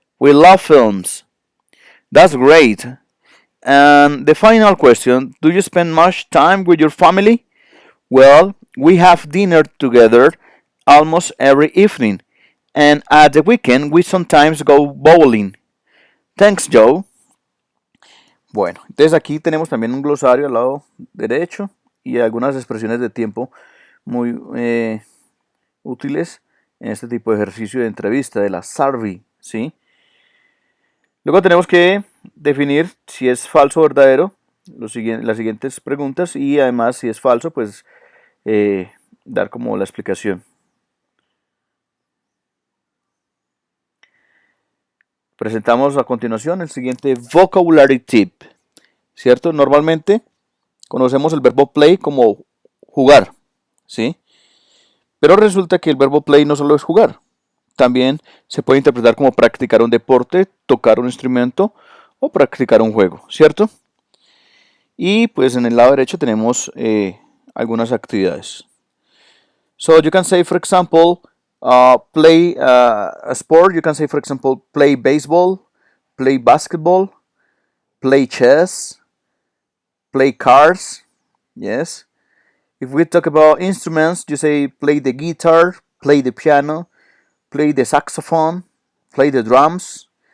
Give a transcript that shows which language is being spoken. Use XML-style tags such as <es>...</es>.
<en>We love films. That's great. And the final question, do you spend much time with your family? Well, we have dinner together almost every evening, And at the weekend, we sometimes go bowling. Thanks, Joe.</en> <es>Bueno, entonces aquí tenemos también un glosario al lado derecho y algunas expresiones de tiempo muy útiles en este tipo de ejercicio de entrevista, de la survey, ¿sí? Luego tenemos que definir si es falso o verdadero las siguientes preguntas y además si es falso, pues dar como la explicación. Presentamos a continuación el siguiente vocabulary tip, ¿cierto? Normalmente conocemos el verbo play como jugar, ¿sí? Pero resulta que el verbo play no solo es jugar, también se puede interpretar como practicar un deporte, tocar un instrumento o practicar un juego, ¿cierto? Y pues en el lado derecho tenemos algunas actividades.</es> <en>So you can say, for example, play a sport. You can say, for example, play baseball, play basketball, play chess, play cards. Yes. If we talk about instruments, you say play the guitar, play the piano, play the saxophone, play the drums.</en>